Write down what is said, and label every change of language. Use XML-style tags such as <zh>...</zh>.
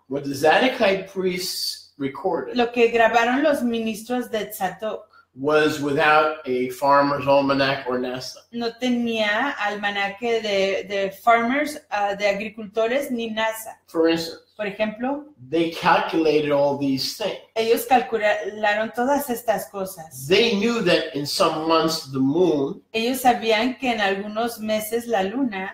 <en>What the Zadokite priests recorded</en> <es>Lo que grabaron los ministros de Tzadok</es> <en>was without a farmer's almanac or NASA.</en> <es>no tenía almanaque de farmers, de agricultores, ni NASA.</es> <en>For instance,</en> <es>Por ejemplo,</es> <en>they calculated all these things.</en> <es>ellos calcularon todas estas cosas.</es> <en>They knew that in some months the moon</en> <es>Ellos sabían que en algunos meses la luna</es>